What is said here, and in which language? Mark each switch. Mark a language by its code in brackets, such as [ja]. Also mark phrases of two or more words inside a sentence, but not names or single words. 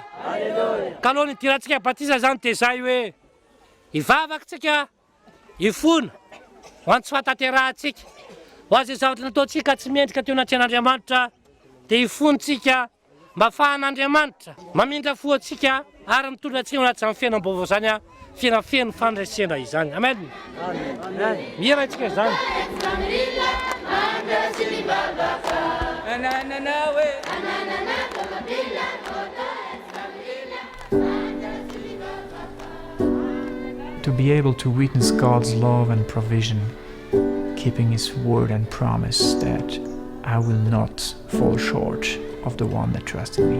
[mg] Ka aloha nidirantsika batisa zany dia izay hoe hivavakantsika hifona ho an'ny tsy fahatanterantsika ho azy zavatra nataontsika tsy miendrika teo anaty an'Andriamanitra dia hifontsika mba ahafahan'Andriamanitra mamindra fo antsika ary mitondra antsika anaty izany fiainam-baovao zany fiainafeno fandraisana izany. Amen. Mihira antsika izany. [en] To be able to witness God's love and provision, keeping His word and promise that I will not fall short of the one that trusted me.